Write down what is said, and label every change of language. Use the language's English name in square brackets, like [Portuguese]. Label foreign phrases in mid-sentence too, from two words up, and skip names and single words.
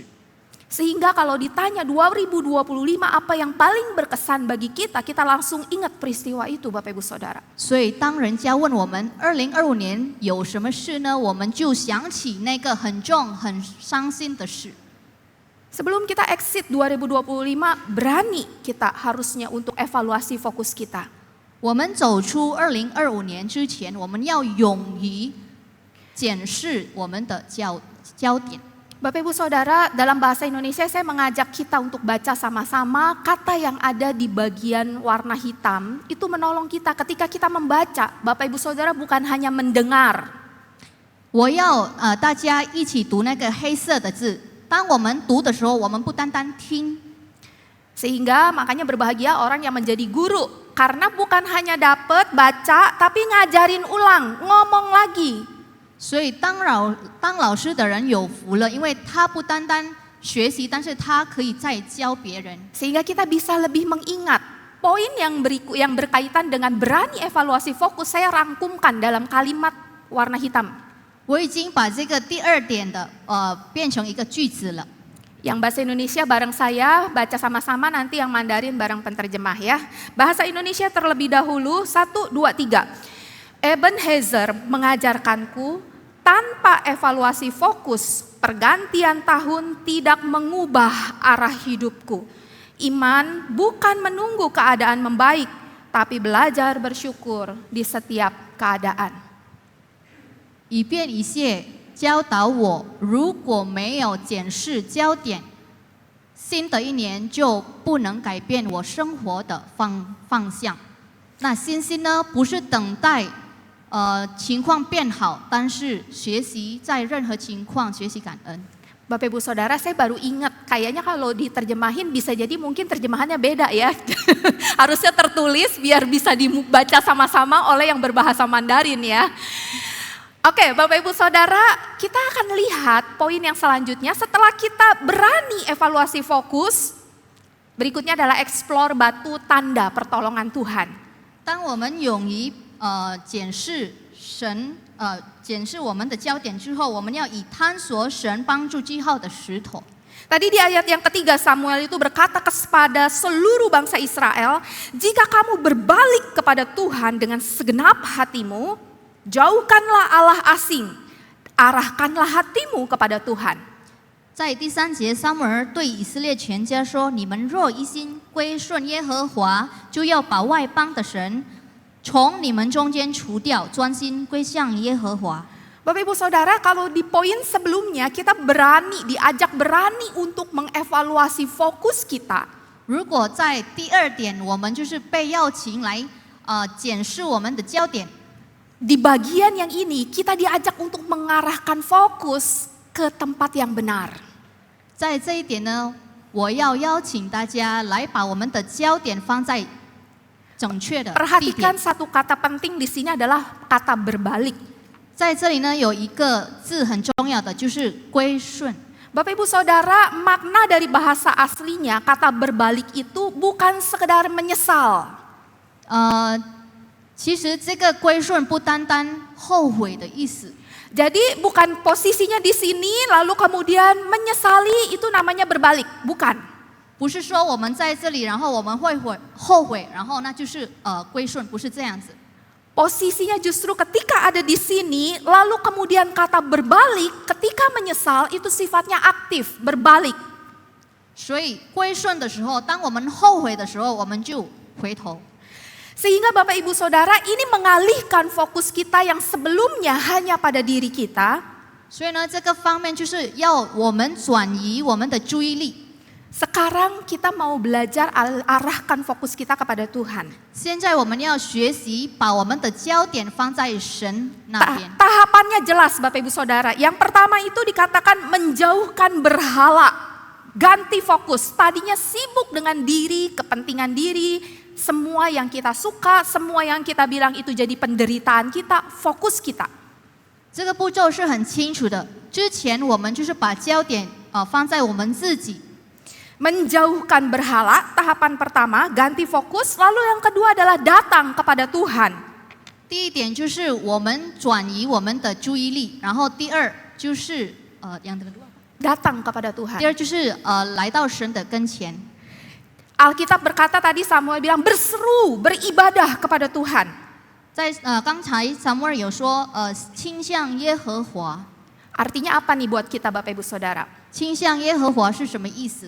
[Indonesian] Sehingga kalau ditanya 2025 apa yang paling berkesan bagi kita, kita langsung ingat peristiwa itu Bapak Ibu Saudara. [Chinese] 所以当人家问我们2025年有什么事呢，我们就想起那个很重、很伤心的事。 [Indonesian] Sebelum kita exit 2025, berani kita harusnya untuk evaluasi fokus kita. [Chinese] 我们走出2025年之前，我们要勇于检视我们的焦点。 [Indonesian] Bapak Ibu Saudara, dalam bahasa Indonesia saya mengajak kita untuk baca sama-sama kata yang ada di bagian warna hitam. Itu menolong kita ketika kita membaca. Bapak Ibu Saudara bukan hanya mendengar. [Chinese] 我要大家一起读那个黑色的字。当我们读的时候，我们不单单听。 [Indonesian] Sehingga makanya berbahagia orang yang menjadi guru. Karena bukan hanya dapat baca, tapi ngajarin ulang, ngomong lagi. [Chinese] 所以当老师的人有福了，因为他不单单学习，但是他可以再教别人。 [Indonesian] Sehingga kita bisa lebih mengingat. Poin yang berkaitan dengan berani evaluasi fokus saya rangkumkan dalam kalimat warna hitam. [Chinese] 我已经把这个第二点的变成一个句子了。 [Indonesian] Yang bahasa Indonesia bareng saya, baca sama-sama, nanti yang Mandarin bareng penterjemah ya. Bahasa Indonesia terlebih dahulu, 1, 2, 3. Ebenezer mengajarkanku, tanpa evaluasi fokus, pergantian tahun tidak mengubah arah hidupku. Iman bukan menunggu keadaan membaik, tapi belajar bersyukur di setiap keadaan. [Chinese] 以便一切教导我，如果没有检视焦点，新的一年就不能改变我生活的方向。那信心呢，不是等待情况变好，但是学习在任何情况学习感恩。 [Indonesian] Bapak Ibu Saudara, saya baru ingat, kayaknya kalau diterjemahin bisa jadi mungkin terjemahannya beda ya. Harusnya tertulis biar bisa dibaca sama-sama oleh yang berbahasa Mandarin ya. Oke, Bapak Ibu Saudara, kita akan lihat poin yang selanjutnya setelah kita berani evaluasi fokus. Berikutnya adalah explore batu tanda pertolongan Tuhan. [Chinese] 当我们勇于检视我们的焦点之后，我们要以探索神帮助记号的石头。 [Indonesian] Tadi di ayat yang ketiga Samuel itu berkata kepada seluruh bangsa Israel, jika kamu berbalik kepada Tuhan dengan segenap hatimu, jauhkanlah Allah asing, arahkanlah hatimu kepada Tuhan. [Chinese] 在第3节，撒母耳对以色列全家说：“你们若一心归顺耶和华，就要把外邦的神从你们中间除掉，专心归向耶和华。” [Indonesian] Bapak Ibu Saudara, kalau di poin sebelumnya kita diajak berani untuk mengevaluasi fokus kita. [Chinese] 如果在第2点，我们就是被邀请来检视我们的焦点。 [Indonesian] Di bagian yang ini kita diajak untuk mengarahkan fokus ke tempat yang benar. [Chinese] 在这一点呢，我要邀请大家来把我们的焦点放在正确的地点。 [Indonesian] Perhatikan satu kata penting di sini adalah kata berbalik. [Chinese] 在这里呢，有一个字很重要的，就是归顺。 [Indonesian] Bapak Ibu Saudara, makna dari bahasa aslinya kata berbalik itu bukan sekedar menyesal. [Chinese] 其实这个归顺不单单后悔的意思。 [Indonesian] Jadi bukan posisinya di sini lalu kemudian menyesali itu namanya berbalik, bukan. [Chinese] 不是说我们在这里，然后我们会后悔，然后那就是归顺，不是这样子。 [Indonesian] Posisinya justru ketika ada di sini, lalu kemudian kata berbalik, ketika menyesal itu sifatnya aktif, berbalik. [Chinese] 所以归顺的时候，当我们后悔的时候，我们就回头。 [Indonesian] Sehingga Bapak Ibu Saudara ini mengalihkan fokus kita yang sebelumnya hanya pada diri kita. [Chinese] 所以呢，这个方面就是要我们转移我们的注意力。 [Indonesian] Sekarang kita mau belajar arahkan fokus kita kepada Tuhan. [Chinese] 现在我们要学习把我们的焦点放在神那边。 [Indonesian] Tahapannya jelas Bapak Ibu Saudara. Yang pertama itu dikatakan menjauhkan berhala. Ganti fokus. Tadinya sibuk dengan diri, kepentingan diri, semua yang kita suka, semua yang kita bilang itu jadi penderitaan kita, fokus kita. [Chinese] 这个步骤是很清楚的。之前我们就是把焦点放在我们自己。 [Indonesian] Menjauhkan berhala, tahapan pertama, ganti fokus. Lalu yang kedua adalah datang kepada Tuhan. [Chinese] 第一点就是我们转移我们的注意力，然后第二就是 [Indonesian] datang kepada Tuhan. [Chinese] 第二就是来到神的跟前。 [Indonesian] Alkitab berkata tadi Samuel bilang berseru, beribadah kepada Tuhan. [Chinese] 在刚才撒母耳有说倾向耶和华， [Indonesian] Artinya apa nih buat kita Bapak Ibu Saudara? [Chinese] 倾向耶和华是什么意思？